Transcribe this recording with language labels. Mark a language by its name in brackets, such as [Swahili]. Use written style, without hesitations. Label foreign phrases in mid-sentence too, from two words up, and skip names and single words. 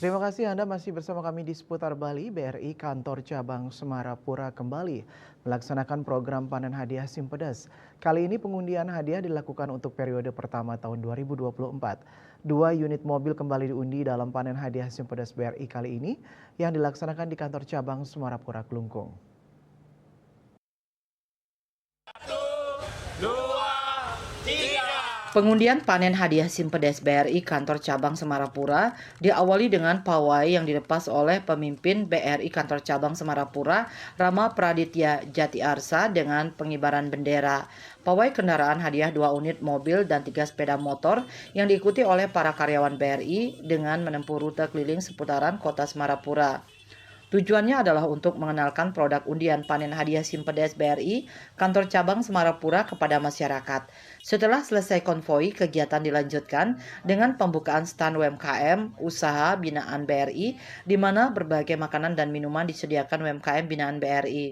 [Indonesian] Terima kasih Anda masih bersama kami di Seputar Bali. BRI Kantor Cabang Semarapura kembali melaksanakan program panen hadiah Simpedes. Kali ini pengundian hadiah dilakukan untuk periode pertama tahun 2024. Dua unit mobil kembali diundi dalam panen hadiah Simpedes BRI kali ini yang dilaksanakan di Kantor Cabang Semarapura Kelungkung. Pengundian panen hadiah Simpedes BRI Kantor Cabang Semarapura diawali dengan pawai yang dilepas oleh pemimpin BRI Kantor Cabang Semarapura, Rama Praditya Jatiarsa dengan pengibaran bendera. Pawai kendaraan hadiah 2 unit mobil dan 3 sepeda motor yang diikuti oleh para karyawan BRI dengan menempuh rute keliling seputaran kota Semarapura. Tujuannya adalah untuk mengenalkan produk undian panen hadiah Simpedes BRI Kantor Cabang Semarapura kepada masyarakat. Setelah selesai konvoi, kegiatan dilanjutkan dengan pembukaan stand UMKM usaha binaan BRI di mana berbagai makanan dan minuman disediakan UMKM binaan BRI.